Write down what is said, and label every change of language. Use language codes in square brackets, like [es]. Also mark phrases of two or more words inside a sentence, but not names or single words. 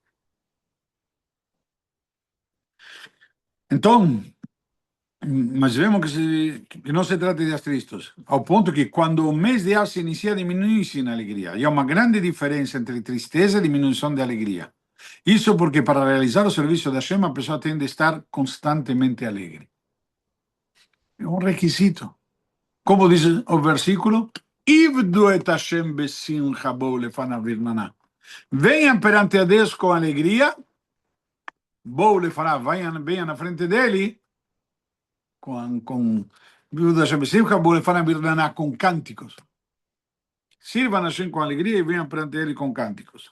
[pt] Então, mas vemos que não se trata de dias tristes, ao ponto que quando o mês de Av se inicia, diminui-se na alegria. E há uma grande diferença entre tristeza e diminuição de alegria. Isso porque para realizar o serviço da Hashem, a pessoa tem de estar constantemente alegre. É um requisito. Como diz o versículo, [he] עבדו את השם בשמחה בואו לפניו ברננה. [pt] Venham perante a Deus com alegria, [he] בואו לפניו, [pt] venham na frente dele, com cânticos. Sirvam a Hashem com alegria e venham perante ele com cânticos.